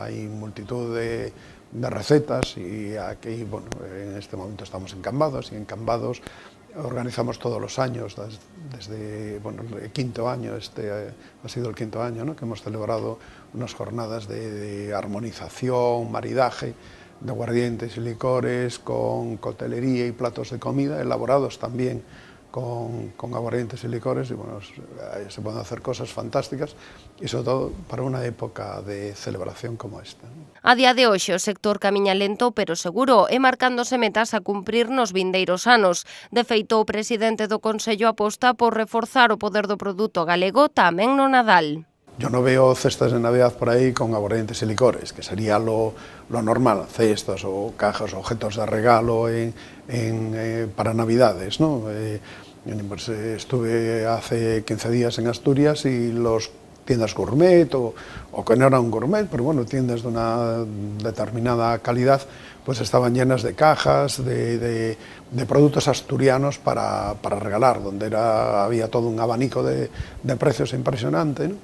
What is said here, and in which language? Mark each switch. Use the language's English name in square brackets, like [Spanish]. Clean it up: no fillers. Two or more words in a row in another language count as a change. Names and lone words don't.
[Spanish] Hay multitud de recetas y aquí, bueno, en este momento estamos en Cambados, y en Cambados organizamos todos los años, desde bueno, el quinto año, ha sido el quinto año, ¿no? Que hemos celebrado unas jornadas de armonización, maridaje de aguardientes y licores con coctelería y platos de comida, elaborados también con aguardientes y licores, y bueno, se pueden hacer cosas fantásticas, [Galician] e sobre todo para unha época de celebración como esta. A día de hoxe o sector camiña lento pero seguro e marcándose metas a cumprir nos vindeiros anos. De feito, o presidente do Consello aposta por reforzar o poder do produto galego tamén no Nadal. [Spanish] Yo no veo cestas de Navidad por ahí con aguardientes y licores, que sería lo normal, cestas o cajas, objetos de regalo para Navidades, ¿no? Pues estuve hace 15 días en Asturias y los tiendas gourmet, o que no eran gourmet, pero bueno, tiendas de una determinada calidad, pues estaban llenas de cajas, de productos asturianos para regalar, donde había todo un abanico de precios impresionante, ¿no?